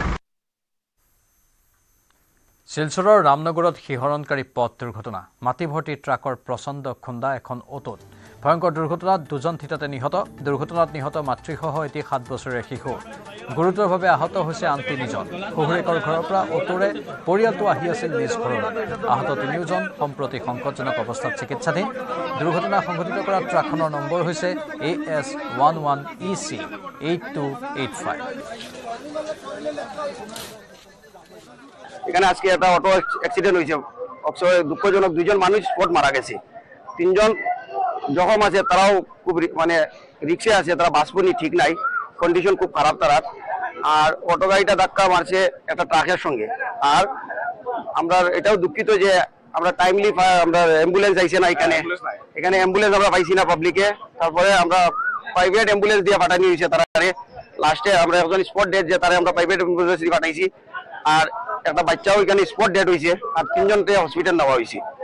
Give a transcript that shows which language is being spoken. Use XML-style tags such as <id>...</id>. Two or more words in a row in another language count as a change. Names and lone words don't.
<as>শিলচৰৰ ৰামনগৰত শিহৰণকাৰী পথ দুৰ্ঘটনা মাটি ভৰ্তি ট্ৰাকৰ প্ৰচণ্ড খুন্দা এখন অটোত ভয়ংকৰ দুৰ্ঘটনাত দুজন থিতাতে নিহত দুৰ্ঘটনাত নিহত মাতৃসহ এটি 7 বছৰীয়া শিশু গুৰুতৰভাৱে আহত হৈছে আন 3জন শহুৰেকৰ ঘৰৰ পৰা অটোৰে পৰিয়ালটো আহি আছিল নিজ ঘৰলৈ আহত 3জন সম্প্ৰতি সংকটজনক অৱস্থাত চিকিৎসাধীন দুৰ্ঘটনা সংঘটিত কৰা ট্ৰাকখনৰ নম্বৰ হৈছে AS11EC 8285</as> <bn>এখানে আজকে একটা</bn> <en>auto accident</en> <bn>হয়েছে দুঃখজনক 2জন মানুষ স্পট মারা গেছে 3জন জখম আছে তারাও খুব মানে রিক্সে আছে তারা বাঁচবনি ঠিক নাই কন্ডিশন খুব খারাপ তারা আর অটো গাড়িটা ধাক্কা মারছে একটা ট্রাকের সঙ্গে আর আমরা এটাও দুঃখিত যে আমরা টাইমলি আমরা অ্যাম্বুলেন্স আইছে না এখানে অ্যাম্বুলেন্স আমরা পাইছি না পাবলিকে তারপরে আমরা</bn> <en>private ambulance</en> <bn>দিয়ে পাঠানি হয়েছে তারা লাস্টে আমরা একজন</bn> <en>spot dead</en> <bn>যে তারা আমরা</bn> <en>private ambulance</en> <bn>দিয়ে পাঠাইছি আর একটা বাচ্চাও এখানে</bn> <en>spot dead</en> <bn>হয়েছে আর 3জনকে হসপিটাল নেওয়া হয়েছে</bn>